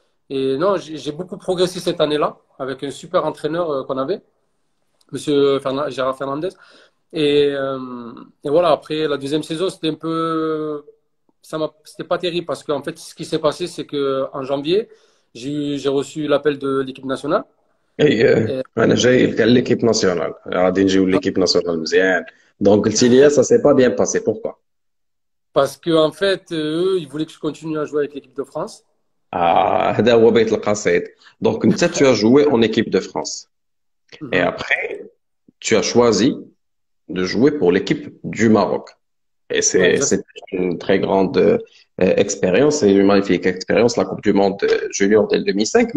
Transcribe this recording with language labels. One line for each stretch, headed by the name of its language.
French: Et non, j'ai beaucoup progressé cette année-là avec un super entraîneur qu'on avait, Gérard Fernandez. Et, euh, et voilà, après la deuxième saison, c'était un peu, c'était pas terrible parce qu'en fait, ce qui s'est passé, c'est que en janvier, j'ai reçu l'appel de l'équipe nationale. اي Et,
Arabic: انا جاي كان ليكيب ناسيونال غادي نجيو ليكيب ناسيونال مزيان دونك قلتي لي
French: ça s'est pas bien passé pourquoi parce que en fait, eux, ils voulaient que je continue à jouer avec l'équipe de France.
Arabic: هذا هو بيت القصيد دونك انت
French: tu as joué en équipe de France et Mhm. après tu as choisi de jouer pour l'équipe du Maroc. Et Ouais, c'est une très grande expérience et une magnifique expérience, la Coupe du Monde junior dès le 2005.